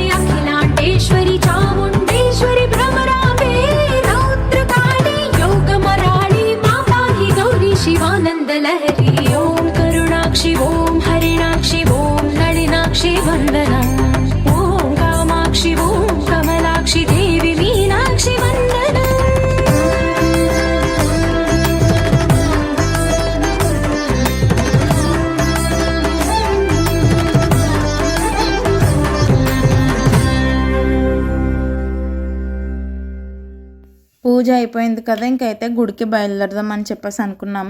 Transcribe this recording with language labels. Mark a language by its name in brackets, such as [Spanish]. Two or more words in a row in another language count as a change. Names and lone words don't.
[Sanskrit] अखिलाण्डेश्वरि चामुण्डेश्वरि भ्रमराम्बे रौद्रकाली योगमराळि मा पाहि गौरी शिवानन्दलहरी ॐ करुणाक्षि ॐ हरिणाक्षि ॐ नलिनाक्षि वन्दनम् ॐ कामाक्षि ॐ कमलाक्षि देवि मीनाक्षि वन्दनम् [Telugu] పూజ అయిపోయింది కదా, ఇంకైతే గుడికి బయలుదేరదాం అని చెప్పేసి అనుకున్నాము.